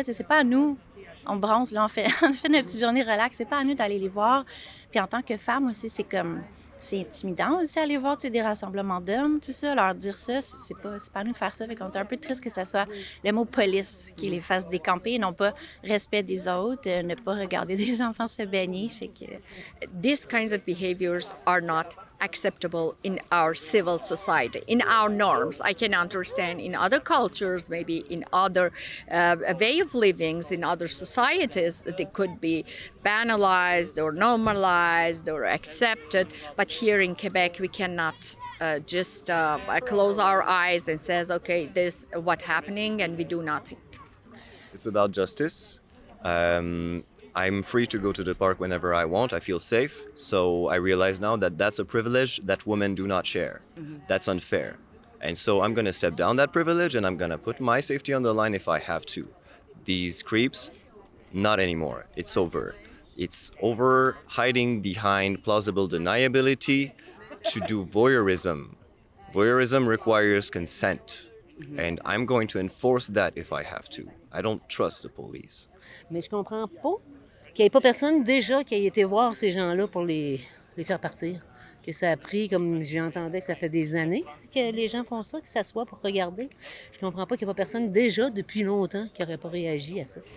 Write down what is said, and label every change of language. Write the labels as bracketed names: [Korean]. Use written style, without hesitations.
[French] Tu sais, c'est pas à nous, on bronze, là, on fait notre petite journée relax, c'est pas à nous d'aller les voir. Puis en tant que femme aussi, c'est intimidant aussi aller voir des rassemblements d'hommes, tout ça, leur dire ça, c'est pas à nous de faire ça. Fait qu'on est un peu triste que ça soit le mot police qui les fasse décamper, non pas respect des autres, ne pas regarder des enfants se baigner. Fait que... [English] These kinds of behaviors are not acceptable in our civil society, in our norms. I can understand in other cultures, maybe in other way of livings, in other societies, they could be banalized or normalized or accepted. But here in Quebec, we cannot just close our eyes and says, okay, this is what's happening, and we do nothing. It's about justice. I'm free to go to the park whenever I want. I feel safe. So I realize now that that's a privilege that women do not share. Mm-hmm. That's unfair. And so I'm going to step down that privilege and I'm going to put my safety on the line if I have to. These creeps, not anymore. It's over. It's over hiding behind plausible deniability to do voyeurism. Voyeurism requires consent. Mm-hmm. And I'm going to enforce that if I have to. I don't trust the police. [French] Mais je comprends pas qu'il n'y ait pas personne déjà qui ait été voir ces gens-là pour les faire partir. Que ça a pris, comme j'entendais, que ça fait des années que les gens font ça, qu'ils s'assoient pour regarder. Je comprends pas qu'il n'y ait pas personne déjà depuis longtemps qui n'aurait pas réagi à ça.